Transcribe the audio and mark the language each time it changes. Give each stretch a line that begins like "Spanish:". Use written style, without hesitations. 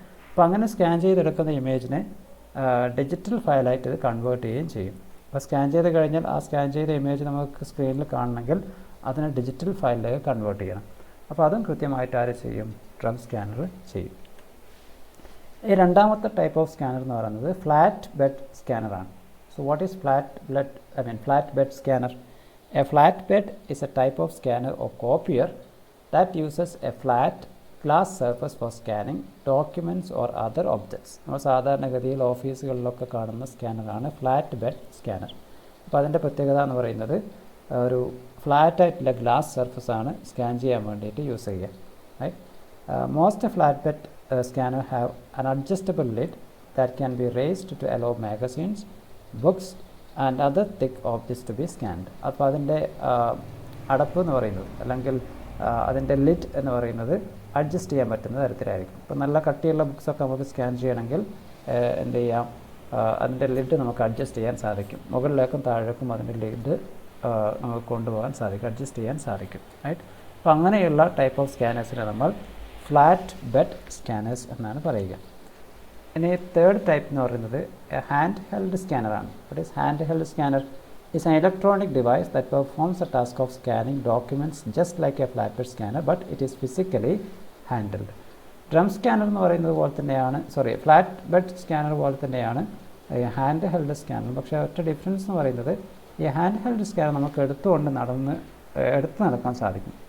Malayalam: അപ്പോൾ അങ്ങനെ സ്കാൻ ചെയ്തെടുക്കുന്ന ഇമേജിനെ ഡിജിറ്റൽ ഫയലായിട്ട് ഇത് കൺവേർട്ട് ചെയ്യുകയും ചെയ്യും. അപ്പോൾ സ്കാൻ ചെയ്ത് കഴിഞ്ഞാൽ ആ സ്കാൻ ചെയ്ത ഇമേജ് നമുക്ക് സ്ക്രീനിൽ കാണണമെങ്കിൽ അതിനെ ഡിജിറ്റൽ ഫയലിലേക്ക് കൺവേർട്ട് ചെയ്യണം. അപ്പോൾ അതും കൃത്യമായിട്ട് ആര് ചെയ്യും? ഡ്രം സ്കാനർ ചെയ്യും. ഈ രണ്ടാമത്തെ ടൈപ്പ് ഓഫ് സ്കാനർ എന്ന് പറയുന്നത് flat bed സ്കാനറാണ്.
English: So what is flatbed scanner? A flatbed is a type of scanner or copier that uses a flat glass surface for scanning documents or other objects.
Malayalam: നമ്മൾ സാധാരണഗതിയിൽ ഓഫീസുകളിലൊക്കെ കാണുന്ന സ്കാനറാണ് flat bed scanner. അപ്പോൾ അതിൻ്റെ പ്രത്യേകത എന്ന് പറയുന്നത് ഒരു flat ആയിട്ടുള്ള ഗ്ലാസ് സർഫസ് ആണ് സ്കാൻ ചെയ്യാൻ വേണ്ടിയിട്ട് യൂസ് ചെയ്യുക.
English: Right. Most flatbed scanner have an adjustable lid that can be raised to allow magazines, books and other thick objects to be scanned.
Malayalam: അപ്പോൾ അതിൻ്റെ അടപ്പ് എന്ന് പറയുന്നത് അല്ലെങ്കിൽ അതിൻ്റെ ലിഡ് എന്ന് പറയുന്നത് അഡ്ജസ്റ്റ് ചെയ്യാൻ പറ്റുന്ന തരത്തിലായിരിക്കും. ഇപ്പോൾ നല്ല കട്ടിയുള്ള ബുക്സൊക്കെ നമുക്ക് സ്കാൻ ചെയ്യണമെങ്കിൽ എന്ത് ചെയ്യാം, അതിൻ്റെ ലിഡ് നമുക്ക് അഡ്ജസ്റ്റ് ചെയ്യാൻ സാധിക്കും. മുകളിലേക്കും താഴേക്കും അതിൻ്റെ ലിഡ് നമുക്ക് കൊണ്ടുപോകാൻ സാധിക്കും, അഡ്ജസ്റ്റ് ചെയ്യാൻ സാധിക്കും. റൈറ്റ്. അപ്പോൾ അങ്ങനെയുള്ള ടൈപ്പ് ഓഫ് സ്കാനേഴ്സിനെ നമ്മൾ ഫ്ലാറ്റ് ബെഡ് സ്കാനേഴ്സ് എന്നാണ് പറയുക. ഇനി തേർഡ് ടൈപ്പ് എന്ന് പറയുന്നത് hand held സ്കാനറാണ്.
English: That is handheld scanner is an electronic device that performs the task of scanning documents just like a flatbed scanner, but it is physically handled.
Malayalam: Drum scanner എന്ന് പറയുന്നത് പോലെ തന്നെയാണ്, flat bed scanner പോലെ തന്നെയാണ് hand held scanner. പക്ഷേ ഒറ്റ difference എന്ന് പറയുന്നത് ഈ ഹാൻഡ് ഹെൽഡ് സ്കാനർ നമുക്ക് എടുത്തുകൊണ്ട് എടുത്ത് നടക്കാൻ സാധിക്കും.